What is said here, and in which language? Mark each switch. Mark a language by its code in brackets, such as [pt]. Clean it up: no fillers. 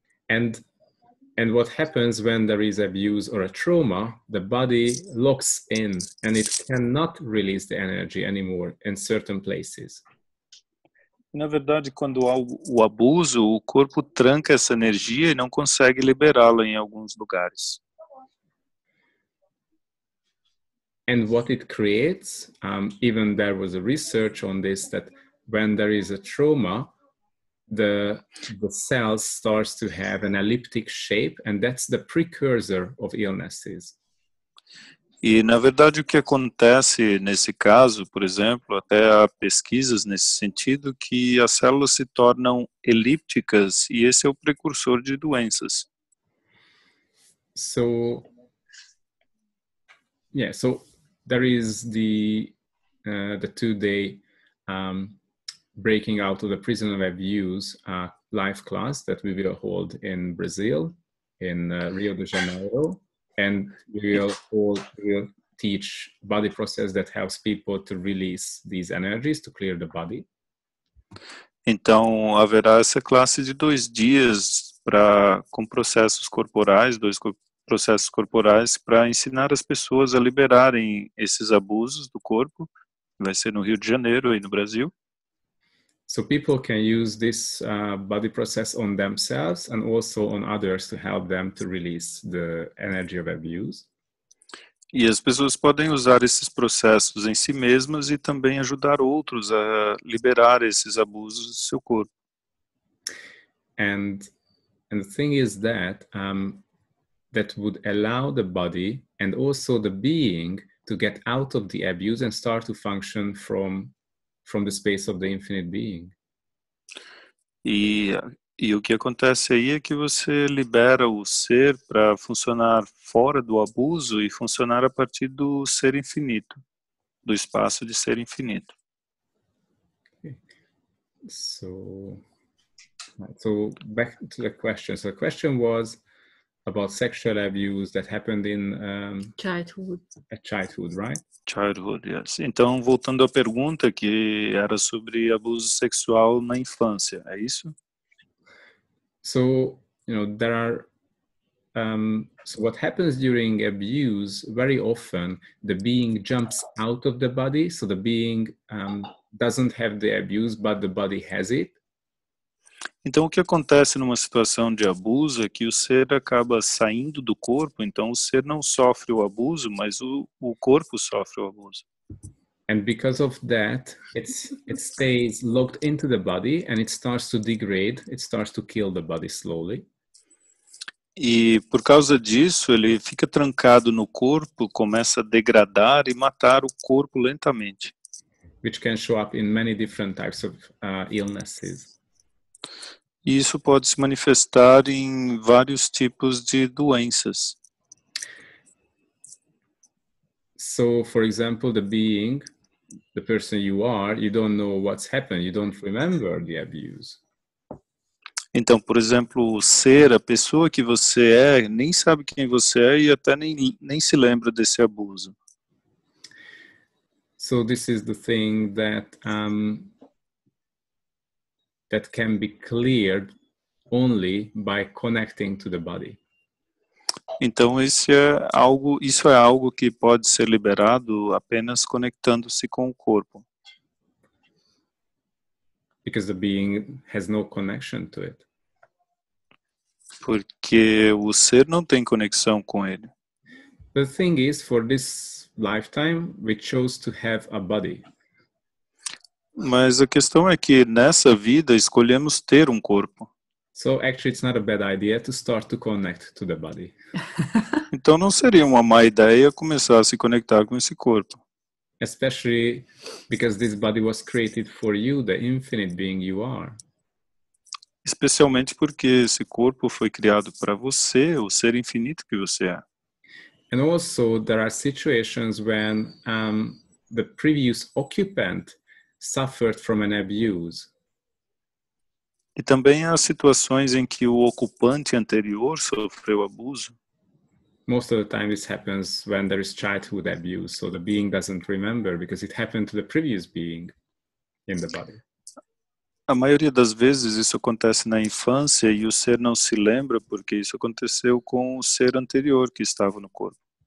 [en] And And what happens when there is abuse or a trauma, the body locks in and it cannot release the energy anymore in certain places. [pt] Na verdade, quando há o abuso, o corpo tranca essa energia e não consegue liberá-la em alguns lugares. [en] And what it creates, even there was a research on this, that when there is a trauma, the cells starts to have an elliptic shape, and that's the precursor of illnesses. [pt] E, na verdade, o que acontece nesse caso, por exemplo, até há pesquisas nesse sentido, que as células se tornam elípticas e esse é o precursor de doenças. [en] So there is the 2-day breaking out of the prison of abuse live class that we will hold in Brazil, in Rio de Janeiro, and we will teach body process that helps people to release these energies, to clear the body. [pt] Então, haverá essa classe de 2 dias com processos corporais, processos corporais para ensinar as pessoas a liberarem esses abusos do corpo. Vai ser no Rio de Janeiro, aí no Brasil. [en] So people can use this body process on themselves and also on others to help them to release the energy of abuse. [pt] E as pessoas podem usar esses processos em si mesmas e também ajudar outros a liberar esses abusos do seu corpo. [en] And the thing is that that would allow the body and also the being to get out of the abuse and start to function from the space of the infinite being. [pt] E o que acontece aí é que você libera o ser para funcionar fora do abuso e funcionar a partir do ser infinito, do espaço de ser infinito. [en] Okay. So back to the question. So the question was about sexual abuse that happened in Childhood. at childhood, right? Childhood, yes. [pt] Então, voltando à pergunta que era sobre abuso sexual na infância, é isso? [en] So, there are, so what happens during abuse, very often the being jumps out of the body. So the being doesn't have the abuse, but the body has it. [pt] Então, o que acontece numa situação de abuso é que o ser acaba saindo do corpo, então o ser não sofre o abuso, mas o corpo sofre o abuso. [en] And because of that, it stays locked into the body and it starts to degrade, it starts to kill the body slowly. [pt] E por causa disso, ele fica trancado no corpo, começa a degradar e matar o corpo lentamente. [en] Which can show up in many different types of illnesses. [pt] E isso pode se manifestar em vários tipos de doenças. [en] So, for example, the person you are, you don't know what's happened, you don't remember the abuse. [pt] Então, por exemplo, o ser, a pessoa que você é, nem sabe quem você é e até nem se lembra desse abuso. [en] So this is the thing that that can be cleared only by connecting to the body. [pt] Então, isso é algo que pode ser liberado apenas conectando-se com o corpo. [en] Because the being has no connection to it. [pt] Porque o ser não tem conexão com ele. [en] The thing is, for this lifetime, we chose to have a body. [pt] Mas a questão é que nessa vida escolhemos ter um corpo. [en] So actually, it's not a bad idea to start to connect to the body. [pt] Então não seria uma má ideia começar a se conectar com esse corpo. [en] Especially because this body was created for you, the infinite being you are. [pt] Especialmente porque esse corpo foi criado para você, o ser infinito que você é. [en] And also, there are situations when the previous occupant suffered from an abuse. [pt] E também há situações em que o ocupante anterior sofreu abuso. [en] Most of the time this happens when there is childhood abuse, so the being doesn't remember because it happened to the previous being in the body. [pt] A maioria das vezes isso acontece na infância e o ser não se lembra porque isso aconteceu com o ser anterior que estava no corpo.